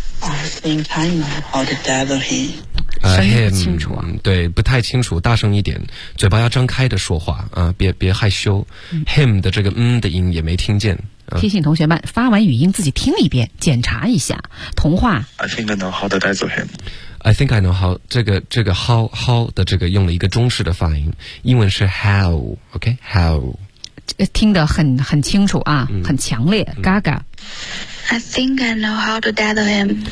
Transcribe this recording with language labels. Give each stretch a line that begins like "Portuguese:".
English: I think I know how to dazzle him.
Chinese: 声音不清楚啊 him, 对不太清楚大声一点嘴巴要张开的说话别害羞、嗯、him 的这个嗯的音也没听见、提醒同学们发完语音自己听一遍检查一下同话
English: I think I know how to dazzle him I think I know how
Chinese: 这个 how 的这个用了一个中式的发音英文是 how OK how 听得很清楚啊、嗯、很强烈、嗯、Gaga
English: I think I know how to dazzle him.